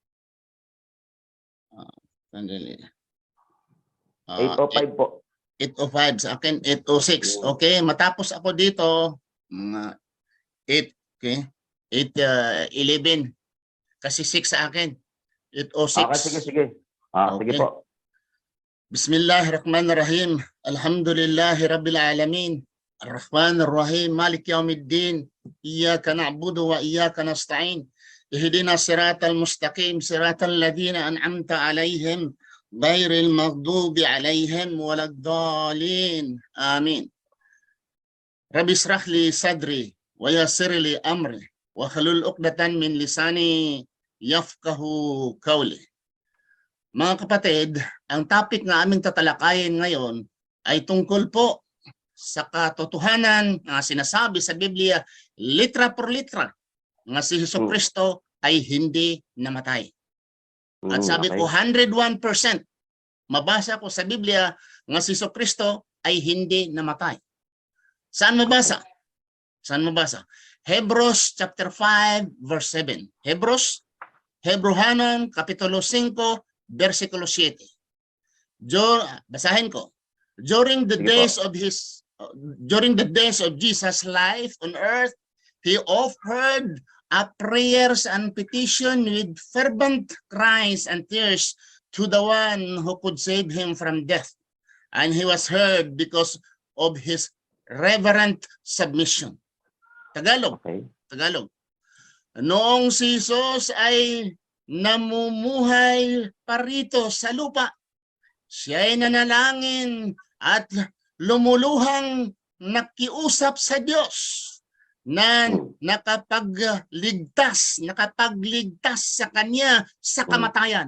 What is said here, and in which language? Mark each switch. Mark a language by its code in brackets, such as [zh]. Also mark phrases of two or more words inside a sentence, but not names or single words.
[tl] Sandali. 8:05 po. 8:05 sa akin, 8:06. Okay, matapos ako dito mga 8, okay? 8:11 kasi 6 sa akin. 8:06. Sige. Sige po. [ar] بسم الله الرحمن الرحيم. الحمد لله رب العالمين. الرحمن الرحيم. مالك يوم الدين. إياك نعبد وإياك نستعين. اهدنا الصراط المستقيم، صراط الذين أنعمت عليهم، غير المغضوب عليهم ولا الضالين. آمين. رب اشرح لي صدري ويسر لي أمري واحلل عقدة من لساني يفقهوا قولي. [tl] Mga kapatid, ang topic na aming tatalakayin ngayon ay tungkol po sa katotohanan na sinasabi sa Biblia, [es] litra por litra, [tl] nga si Jesucristo ay hindi namatay. At sabi ko, 101%, mabasa ko sa Biblia nga si Jesucristo ay hindi namatay. Saan mabasa? Saan mabasa? [en] Hebrews chapter 5 verse 7. [ceb] Hebrehanon kapitulo 5 versikulo 7. [tl] Basahin ko. [en] During the days of Jesus' life on earth, he offered up prayers and petition with fervent cries and tears to the one who could save him from death. And he was heard because of his reverent submission. [tl] Tagalog. Okay. Tagalog. Noong si Jesus ay namumuhay parito sa lupa, siya ay nanalangin at lumuluhang nakiusap sa Diyos na nakapagligtas sa kanya sa kamatayan.